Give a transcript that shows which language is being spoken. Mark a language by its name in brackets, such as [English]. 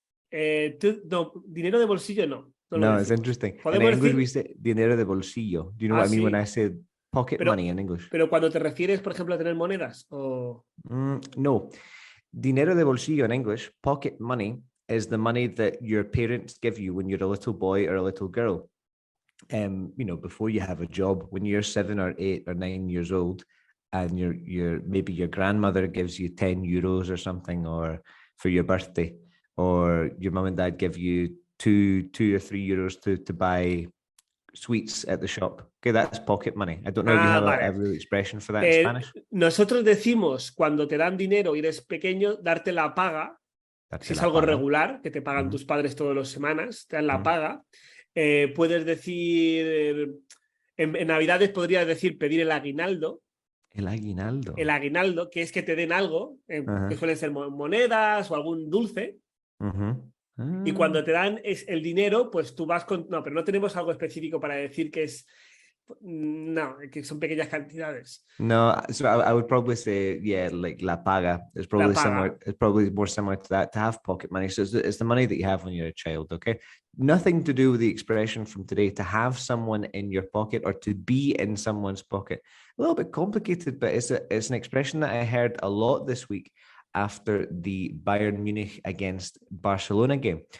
[Spanish] No, dinero de bolsillo no. [English] No, it's interesting. In English we say [Spanish] dinero de bolsillo. [English] Do you know what I mean when I say pocket money in English? [Spanish] Pero cuando te refieres, por ejemplo, a tener monedas o... No. [English] Dinero de bolsillo in English, pocket money, is the money that your parents give you when you're a little boy or a little girl. Before you have a job, when you're 7 or 8 or 9 years old, and maybe your grandmother gives you 10 euros or something, or for your birthday, or your mum and dad give you 2 or 3 euros to buy sweets at the shop. Okay, that's pocket money. I don't know if you have a real expression for that in Spanish. [Spanish] Nosotros decimos, cuando te dan dinero y eres pequeño, darte la paga. Si es algo regular, que te pagan tus padres todas las semanas, te dan la paga. Puedes decir, en Navidades podrías decir pedir el aguinaldo. El aguinaldo. El aguinaldo, que es que te den algo, que suelen ser monedas o algún dulce. Y cuando te dan el dinero, pues tú vas con... No, pero no tenemos algo específico para decir que es... No, que son pequeñas cantidades. [English] No, so I would probably say, like la paga. It's probably similar. It's probably more similar to that, to have pocket money. So it's the money that you have when you're a child, okay? Nothing to do with the expression from today, to have someone in your pocket or to be in someone's pocket. A little bit complicated, but it's an expression that I heard a lot this week after the Bayern Munich against Barcelona game.